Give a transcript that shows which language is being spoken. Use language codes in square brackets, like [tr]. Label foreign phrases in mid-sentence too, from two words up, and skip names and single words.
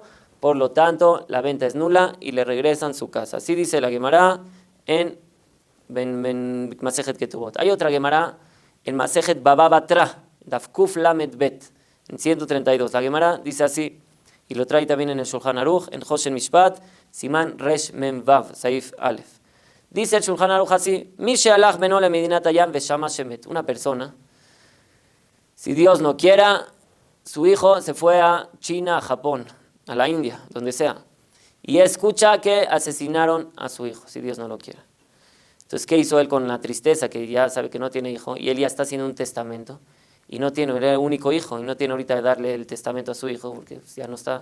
[es] Por lo tanto, la venta es nula y le regresan su casa. Así dice la Gemara en Masejet Ketubot. Hay otra Gemara en Masejet Baba Batra, Daf Kuf Lamed Bet, en 132. La Gemara dice así, y lo trae también en el Shulchan Aruch, en Hoshen Mishpat, Siman Resh Mem Vav, Saif Aleph. Dice el Shulchan Aruch así, [he] מי ששלח בנו למדינת הים ושמע שמת. [es] Una persona, si Dios no quiera, su hijo se fue a China, a Japón, a la India, donde sea, y escucha que asesinaron a su hijo, si Dios no lo quiera. Entonces, ¿qué hizo él con la tristeza? Que ya sabe que no tiene hijo, y él ya está haciendo un testamento, y no tiene, era el único hijo, y no tiene ahorita de darle el testamento a su hijo, porque ya no está.